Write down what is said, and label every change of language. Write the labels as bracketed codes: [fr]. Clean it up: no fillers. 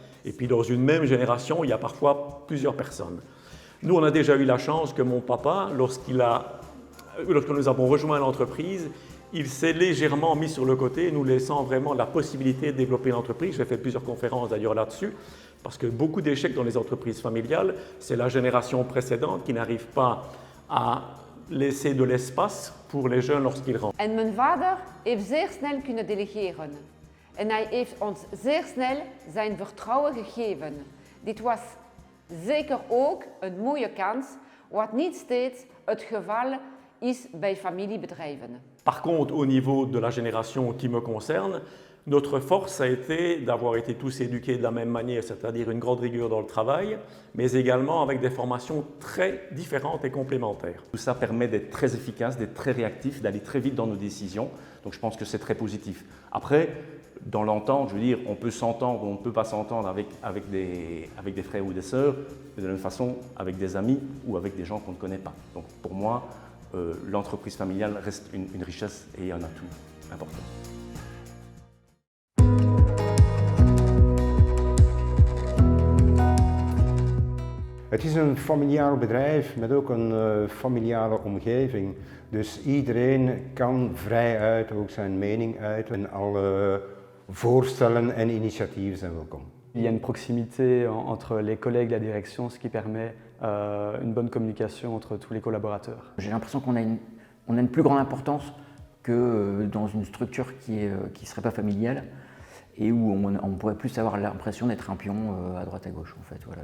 [fr] Et puis dans une même génération, il y a parfois plusieurs personnes. Nous, on a déjà eu la chance que mon papa, lorsque nous avons rejoint l'entreprise, il s'est légèrement mis sur le côté, nous laissant vraiment la possibilité de développer l'entreprise. J'ai fait plusieurs conférences d'ailleurs là-dessus, parce que beaucoup d'échecs dans les entreprises familiales, c'est la génération précédente qui n'arrive pas à laisser de l'espace pour les jeunes lorsqu'ils rentrent. [nl] En mijn vader heeft zeer snel kunnen delegeren. En hij heeft ons zeer snel zijn vertrouwen gegeven. Dit was zeker ook een mooie kans, wat niet steeds het geval is bij familiebedrijven. [fr] Par contre, au niveau de la génération qui me concerne, notre force a été d'avoir été tous éduqués de la même manière, c'est-à-dire une grande rigueur dans le travail, mais également avec des formations très différentes et complémentaires. Tout ça permet d'être très efficace, d'être très réactif, d'aller très vite dans nos décisions. Donc je pense que c'est très positif. Après, dans l'entente, je veux dire, on peut s'entendre ou on ne peut pas s'entendre avec des frères ou des sœurs, de la même façon avec des amis ou avec des gens qu'on ne connaît pas. Donc pour moi, l'entreprise familiale reste une richesse et un atout important. [nl] Het is een familiaal bedrijf met ook een familiale omgeving. Dus iedereen kan vrijuit ook zijn mening uiten en alle voorstellen en initiatieven zijn welkom. [fr] Il y a une proximité entre les collègues, la direction, ce qui permet une bonne communication entre tous les collaborateurs. J'ai l'impression qu'on a une plus grande importance que dans une structure qui serait pas familiale et où on pourrait plus avoir l'impression d'être un pion à droite à gauche en fait. Voilà.